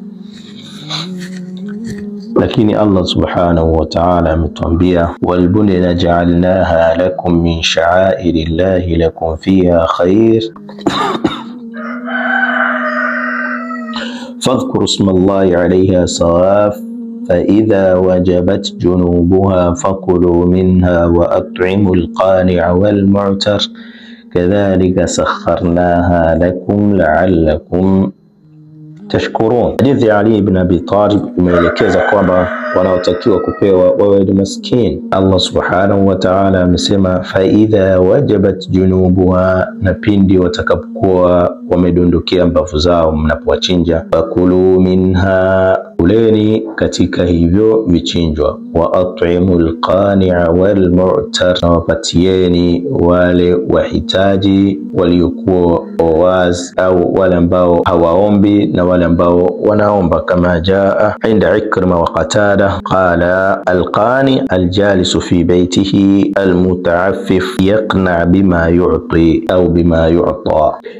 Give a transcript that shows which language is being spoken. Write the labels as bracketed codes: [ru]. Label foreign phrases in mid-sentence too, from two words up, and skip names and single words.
[ar] Lakini الله سبحانه وتعالى ametuambia, والبدن جعلناها لكم من شعائر الله لكم فيها خير فاذكروا اسم الله عليها صواف فإذا وجبت جنوبها فكلوا منها وأطعموا القانع والمعتر كذلك سخرناها لكم لعلكم tashkurun. [sw] Hadithi ya Ali ibn Abi Talib imeelekeza kwamba wanaotakiwa kupewa wawe ni maskini. [ar] الله سبحانه وتعالى [sw] amesema [ar] فإذا وجبت جنوبها, [sw] na pindi watakapokuwa wamedondokea mbavu zao mnapowachinja, [ar] فكلوا منها, [sw] uleni katika hivyo vichinjwa, [ar] وأطعموا القانع والمعتر, [sw] na wapatieni wale wahitaji waliokuwa wawaz au wale ambao hawaombi na wale ambao wanaomba, [ar] كما جاء عند عكرمة وقتادة قال القانع الجالس في بيته المتعفف يقنع بما يعطي أو بما يعطى.